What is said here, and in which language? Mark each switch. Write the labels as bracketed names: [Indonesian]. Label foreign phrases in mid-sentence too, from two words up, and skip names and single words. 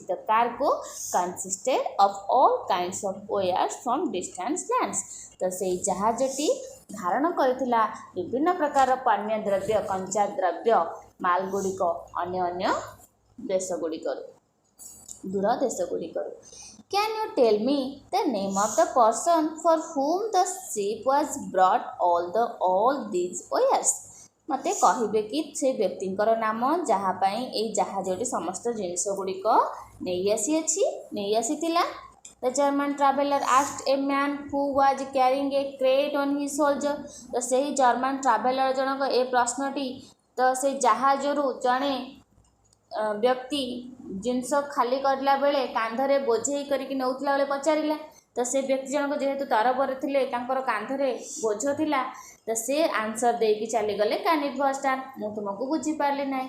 [English] The cargo consisted of all kinds of wares from distant lands. [Odia] ତ ସେଇ ଜାହାଜଟି ଧାରଣ କରିଥିଲା ବିଭିନ୍ନ ପ୍ରକାର ପାନୀୟ ଦ୍ରବ୍ୟ, କଞ୍ଚା ଦ୍ରବ୍ୟ, ମାଲ ଗୁଡ଼ିକ ଅନ୍ୟ ଅନ୍ୟ ଦେଶଗୁଡ଼ିକରୁ, ଦୂର ଦେଶଗୁଡ଼ିକରୁ। [English] Can you tell me the name of the person for whom the ship was brought all these wares? [Odia] ମୋତେ କହିବେ କି ସେ ବ୍ୟକ୍ତିଙ୍କର ନାମ ଯାହା ପାଇଁ ଏଇ ଜାହାଜଟି ସମସ୍ତ ଜିନିଷ ଗୁଡ଼ିକ ନେଇ ଆସିଥିଲା? [English] The German traveller asked a man who was carrying a crate on his shoulder. [Odia] ତ ସେହି [English] German traveller [Odia] ଜଣକ ଏ ପ୍ରଶ୍ନଟି ତ ସେ ଜାହାଜରୁ ଜଣେ ବ୍ୟକ୍ତି ଜିନିଷ ଖାଲି କରିଲା ବେଳେ କାନ୍ଧରେ ବୋଝେଇ କରିକି ନେଉଥିଲା ବେଳେ ପଚାରିଲା। ତ ସେ ବ୍ୟକ୍ତି ଜଣକ ଯେହେତୁ ତରବରରେ ଥିଲେ, ତାଙ୍କର କାନ୍ଧରେ ବୋଝ ଥିଲା, ତ ସେ ଆନ୍ସର ଦେଇକି ଚାଲିଗଲେ କାନିଟ୍ ଭର୍ଷ୍ଟାନ୍, ମୁଁ ତୁମକୁ ବୁଝିପାରିଲି ନାହିଁ।